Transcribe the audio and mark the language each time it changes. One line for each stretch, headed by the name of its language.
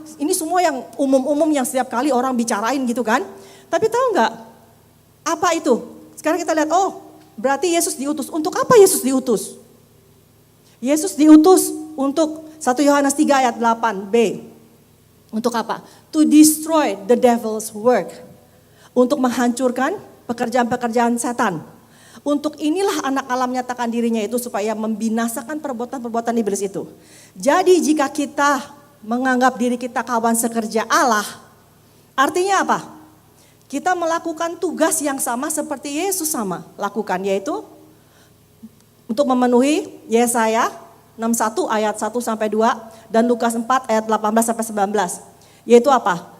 Indonesian: Ini semua yang umum-umum yang setiap kali orang bicarain gitu kan. Tapi tahu nggak? Apa itu? Sekarang kita lihat, oh berarti Yesus diutus. Untuk apa Yesus diutus? Yesus diutus untuk 1 Yohanes 3 ayat 8b. Untuk apa?
English: To destroy the devil's work.
Indonesian: Untuk menghancurkan pekerjaan-pekerjaan setan. Untuk inilah anak Allah menyatakan dirinya itu supaya membinasakan perbuatan-perbuatan iblis itu. Jadi jika kita menganggap diri kita kawan sekerja Allah, artinya apa? Kita melakukan tugas yang sama seperti Yesus sama lakukan, yaitu untuk memenuhi Yesaya 61 ayat 1 sampai 2 dan Lukas 4 ayat 18 sampai 19. Yaitu apa?